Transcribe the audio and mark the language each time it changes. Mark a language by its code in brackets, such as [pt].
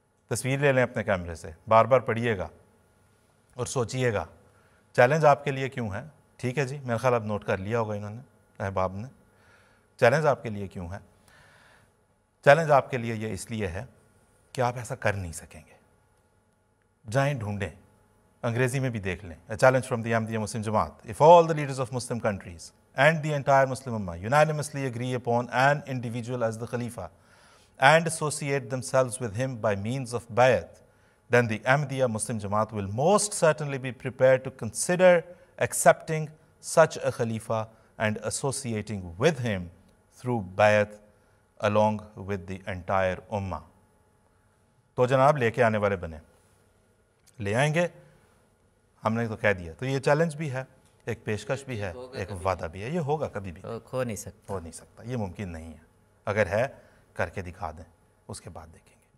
[ur] تصویر لے لیں اپنے کیمرے سے، بار بار پڑھیے گا اور سوچئے گا چیلنج آپ کے لیے کیوں ہے۔ ٹھیک ہے جی، میرا خیال اب نوٹ کر لیا ہوگا انہوں نے، احباب نے۔ چیلنج آپ کے لیے کیوں ہے؟ چیلنج آپ کے لیے یہ اس لیے ہے کہ آپ ایسا کر نہیں سکیں گے۔ جائیں ڈھونڈیں، انگریزی میں بھی دیکھ لیں، [en] A challenge from the Ahmadiyya Muslim Jamaat. If all the leaders of Muslim countries and the entire Muslim Ummah unanimously agree upon an individual as the Khalifa and associate themselves with him by means of bayat, then the Ahmadiyya Muslim Jamaat will most certainly be prepared to consider accepting such a Khalifa and associating with him through bayat along with the entire Ummah. [ur] تو جناب لے کے آنے والے بنے، لے آئیں گے، ہم نے تو کہہ دیا. تو یہ چیلنج بھی ہے، ایک پیشکش بھی ہے، ایک وعدہ بھی ہے. یہ ہوگا کبھی بھی کھو نہیں سکتا. ہو نہیں سکتا، یہ ممکن نہیں ہے. اگر ہے کر کے دکھا دیں، اس کے بعد دیکھیں.